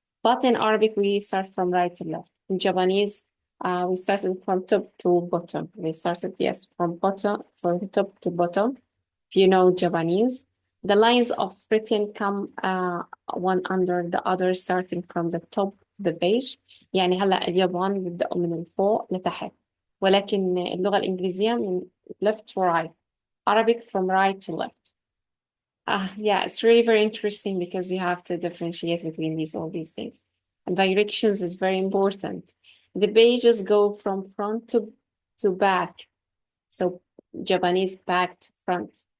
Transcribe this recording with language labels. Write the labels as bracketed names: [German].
[English] But in Arabic, we start from right to left. In Japanese, we started from top to bottom. We started, yes, from top to bottom. If you know Japanese, the lines of written come one under the other, starting from the top of the page. [Arabic] يعني هلا اليابان بيبدأوا من فوق لتحت، ولكن اللغة الإنجليزية من [English] left to right. Arabic from right to left. Yeah, it's really very interesting because you have to differentiate between all these things. And directions is very important. The pages go from front to back. So Japanese back to front.